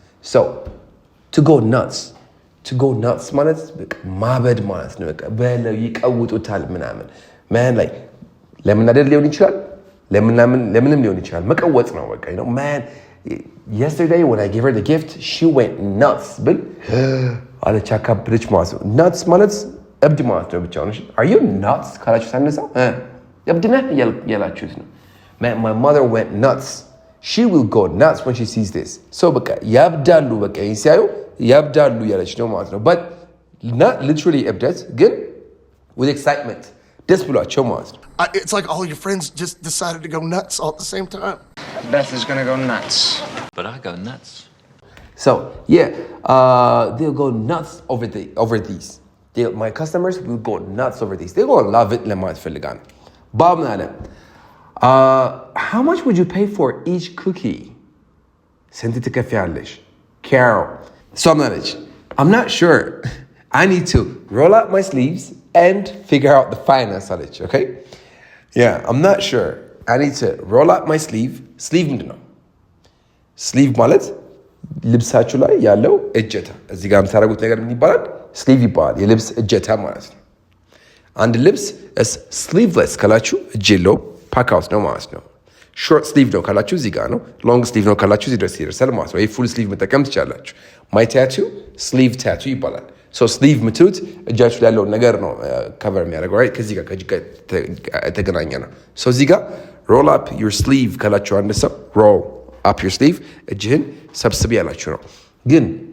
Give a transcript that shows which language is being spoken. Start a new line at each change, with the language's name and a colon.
English: So, to go nuts
Amharic: ማለት ማበድ ማለት ነው። በቃ በለው ይቀውጡታል ምናምን። Man like ለምናደድ ሊሆን ይችላል። ለምንም ሊሆን ይችላል። መቀወጥ ነው በቃ
English: you know man yesterday when I gave her the gift she went nuts.
Amharic: ብል አለች አካብደች ማለት ነው። Nuts ማለት እብድ ማለት ነው ብቻውን።
English: Are you nuts
Amharic: ካላችሁ ሳነሳው እብድ ነህ ያላችሁት ነው።
English: My mother went nuts. She will go nuts when she sees this. So በቃ ያብዳሉ በቃ ሲያዩ ያብዳሉ ያለች ነው ማለት ነው። But not literally እብደት ግን with excitement ደስ ብሏቸው ማለት ነው። It's like all your friends just decided to go nuts all at the same time. Beth is gonna go nuts. But I go nuts. So yeah, they'll go nuts over these. My customers will go nuts over these. They're going to love it.
Amharic: ለማለት ፈልጋን
English: Bob አለ how much would you pay for each cookie?
Amharic: ስንት ትከፍያለሽ?
English: Carol so I'm not sure. I need to roll up my sleeves and figure out the finance አለች okay yeah I'm not sure. I need to roll up my sleeve
Amharic: ምንድን ነው? sleeve ማለት ልብሳችሁ ላይ ያለው እጀታ እዚህ ጋር የምታደርጉት ነገር ምን ይባላል? ስሊቭ ይባላል። የልብስ እጀታ ማለት ነው። አንድ ልብስ ስሊቭለስ ካላችሁ እጅ የለውም ፓክ አውት ነው ማለት ነው። ሾርት ስሊቭ ነው ካላችሁ እዚህ ጋር ነው። ሎንግ ስሊቭ ነው ካላችሁ እዚህ ድረስ ይደርሳል ማለት ነው። ይሄ ፉል ስሊቭ መጠቀም ትችላላችሁ። ማይ ታቱ ስሊቭ ታቱ ይባላል። ሶ ስሊቭ ምትሉት እጃችሁ ላይ ያለውን ነገር ነው ከቨር የሚያደርገው right ከዚህ ጋር የተገናኘ ነው። ሶ እዚህ ጋር
English: roll up your sleeve
Amharic: ካላችሁ አንድ ሰው roll up your sleeve እጅህን ሰብስብ ያላችሁ ነው። ግን